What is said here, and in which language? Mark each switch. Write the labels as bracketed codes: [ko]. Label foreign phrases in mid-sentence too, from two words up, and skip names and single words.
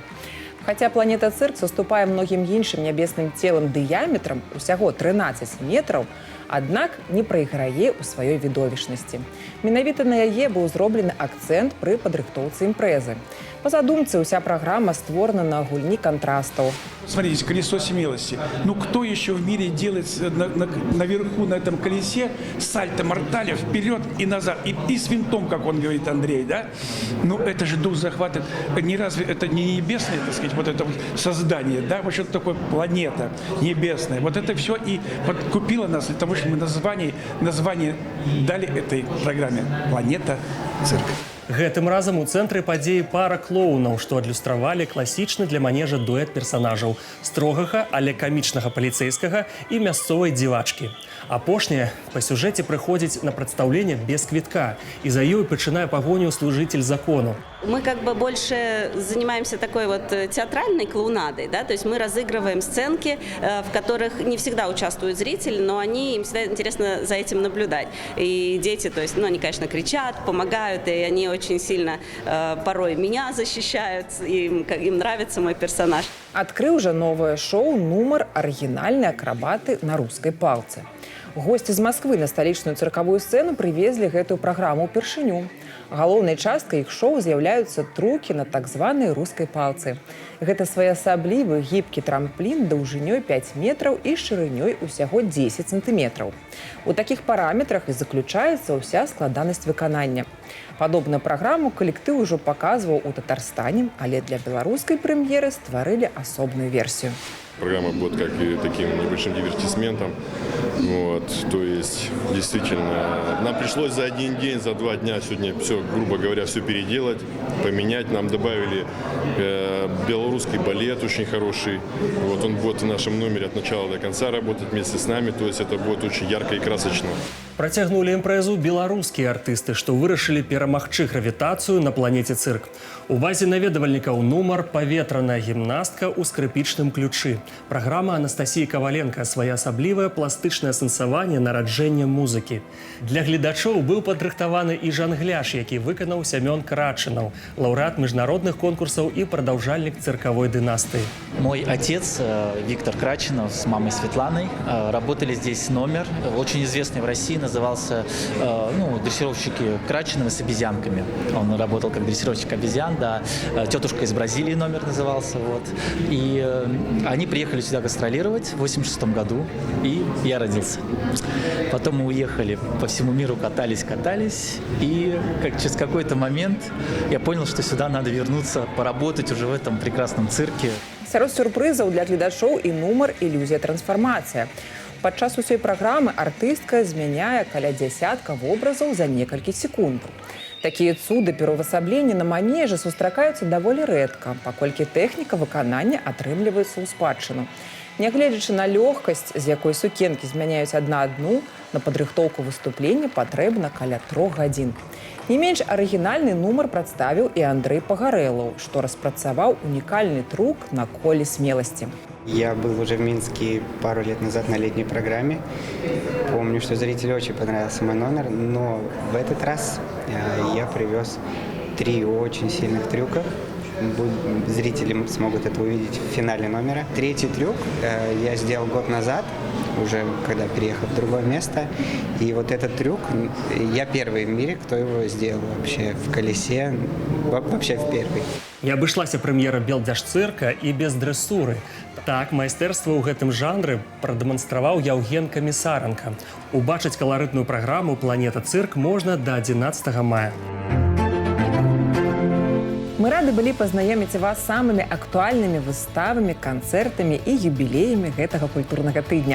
[be] Хаця планета цырк саступае многім іншым нябесным целам дыяметрам усяго 13 метраў, аднак не прайграе ў сваёй відовішнасці. Менавіта на яе быў зроблены акцэнт пры падрыхтоўцы імпрэзы. По задумце, уся программа створена на гульні контрастов. [ru] Смотрите, колесо смелости. Ну кто еще в мире делает наверху на этом колесе сальто-мортале вперед и назад? И с винтом, как он говорит, Андрей, да? Ну это же дух захватывает. Не разве это не небесное, так сказать, вот это вот создание, да? Вот что-то такое планета небесная. Вот это все и вот купило нас для того, чтобы мы название дали этой программе «Планета цирк». [be] Гэтым разам у цэнтры падзеі пара клоунаў, што адлюстравалі класічны для манежа дуэт персанажаў – строгага, але камічнага паліцэйскага і мясцовай дзівачкі. Апошняя па сюжэце прыходзіць на прадстаўленне без квітка, і за ёй пачынае пагоню служитель закону. [ru] Мы как бы больше занимаемся такой вот театральной клоунадой, да, то есть мы разыгрываем сценки, в которых не всегда участвуют зрители, но им всегда интересно за этим наблюдать. И дети, то есть, ну, они, конечно, кричат, помогают, и они очень сильно порой меня защищают, им нравится мой персонаж. [be] Адкрыў жа новае шоу нумар «Арыгінальныя акрабаты на рускай палцы». Гости з Москвы на сталічную цыркавую сцэну прывезлі гэтую праграму ўпершыню. Галоўнай часткай іх шоу з'яўляюцца трукі на так званай рускай палцы. Гэта своеасаблівы гібкі трамплін даўжынёй 5 метраў і шырынёй усяго 10 сантыметраў. У такіх параметрах і заключаецца ўся складанасць выканання. Падобную праграму калектыў ужо паказваў у Татарстане, але для беларускай прэм'еры стварылі асобную версію. [ru] Программа будет как и таким небольшим дивертисментом. Вот, то есть, действительно, нам пришлось за один день, за 2 дня сегодня все, грубо говоря, все переделать, поменять. Нам добавили белорусский балет очень хороший. Вот он будет в нашем номере от начала до конца работать вместе с нами. То есть это будет очень ярко и красочно. [be] Працягнулі імпрэзу беларускія артысты, што вырашылі перамагчы гравітацыю на планеце цырк. У базе наведвальнікаў нумар «Паветраная гімнастка ў скрыпічным ключы». Праграма Анастасіі Каваленка, своеасаблівае пластычнае сэнсаванне нараджэння музыкі. Для гледачоў быў падрыхтаваны і жангляж, які выканаў Сямён Крачынаў, лаўрэат міжнародных конкурсаў і прадаўжальнік цыркавой дынастыі. [ru] Мой отец Виктор Крачинов с мамой Светланой работали здесь номер, очень известный в России, назывался «Дрессировщики Крачинова с обезьянками». Он работал как дрессировщик обезьян, да, «Тетушка из Бразилии» номер назывался. Вот. И они приехали сюда гастролировать в 1986 году, и я родился. Потом мы уехали по всему миру, катались, и через какой-то момент я понял, что сюда надо вернуться, поработать уже в этом прекрасном цирке. [be] Сярод сюрпрызаў для гледачоў і нумар «Ілюзія трансфармацыя». Падчас усёй праграмы артыстка змяняе каля дзясятка вобразаў за некалькі секундаў. Такія цуды пераўвасаблення на манежы сустракаюцца даволі рэдка, паколькі тэхніка выканання атрымліваецца ў спадчыну. Нягледзячы на лёгкасць, з якой сукенкі змяняюць адна адну, на падрыхтоўку выступлення патрэбна каля 3 гадзін. Не менш арыгінальны нумар прадставіў і Андрэй Пагарэлаў, што распрацаваў унікальны трук на коле смеласці. [ru] Я был уже в Минске пару лет назад на летней программе. Помню, что зрителю очень понравился мой номер, но в этот раз я привез 3 очень сильных трюка. Зрители смогут это увидеть в финале номера. 3-й трюк я сделал год назад, уже когда переехал в другое место. И вот этот трюк, я первый в мире, кто его сделал вообще в колесе, вообще в первый. [be] Не абышлася прэм'ера Белдзяжцырка і без дрэсуры. Так, майстэрства ў гэтым жанры прадэманстраваў Яўген Камісаранка. Убачыць каларытную праграму «Планета цирк» можна до 11 мая. Мы рады былі пазнаёміць вас з самымі актуальнымі выставамі, канцэртамі і юбілеямі гэтага культурнага тыдня.